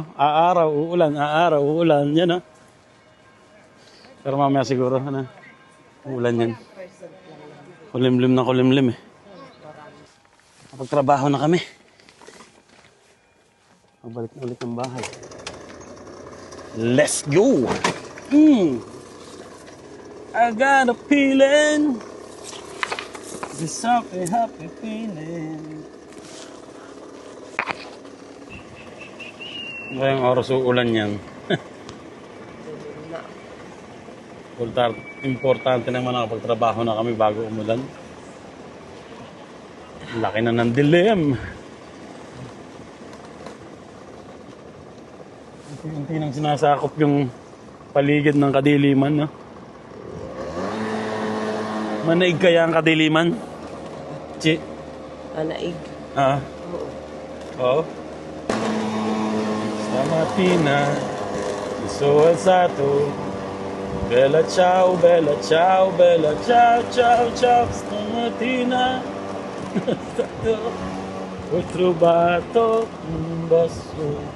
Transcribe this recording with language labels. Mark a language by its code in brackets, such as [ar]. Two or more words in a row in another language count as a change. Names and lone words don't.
[tl] Aaraw, uulan. Yan, no? Pero mamaya siguro, uulan yan. Kulimlim na kulimlim, eh. Kapagtrabaho na kami. Magbalik na ulit ng bahay. [en] Let's go! I got a feeling. This happy feeling. [tl] Ngayong oras uulan yan. Importante naman nakapagtrabaho na kami bago umulan. Laki na ng dilim. Unti nang sinasakop yung paligid ng kadiliman, no? Manaig kaya ang kadiliman? Chi? Anaig. Ah? Oo. [it] Stamattina mi sono alzato. Bella ciao, bella ciao, bella ciao, ciao, ciao. Stamattina ho trovato un basso.